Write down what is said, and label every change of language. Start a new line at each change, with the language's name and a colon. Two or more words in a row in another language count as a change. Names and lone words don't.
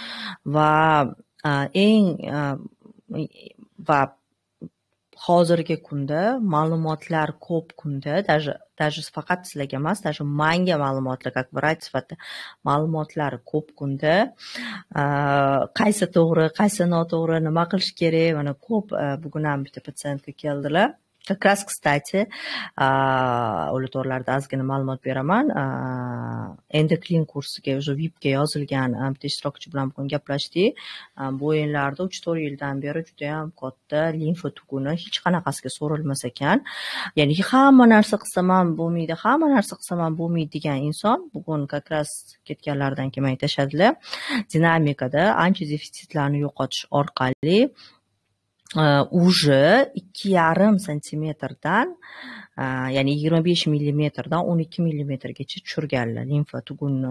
Uzbek: Va hozirgi kunda ma'lumotlar ko'p kunda, даже faqat sizlarga emas, даже menga ma'lumotlar, как vrach sifatida ma'lumotlar ko'p kunda. Qaysi to'g'ri, qaysi noto'g'ri, nima qilish kerak, mana ko'p bugun ham bitta patsientga keldilar.
Russian: Как раз, kстати,
Uzbek: ular to'g'rilarda ozgina ma'lumot beraman. Endi clean kursiga, уже VIPga yozilgan bitta ishtirokchi bilan bugun gaplashdik. Bu o'yinlarda 3-4 yildan beri juda ham katta limfa tuguni hech qanaqasiga so'rilmas ekan. Ya'ni hamma narsa qilsam ham bo'lmaydi, hamma narsa qilsam ham bo'lmaydi degan inson bugun
Russian: как раз
Uzbek: ketganlardan keyin aytishadilar. Dinamikada antidefitsitlarni yo'qotish orqali уже 2,5 santimetrdan, ya'ni 25 millimetrdan 12 millimetrgacha tushirganlar limfa tugunni.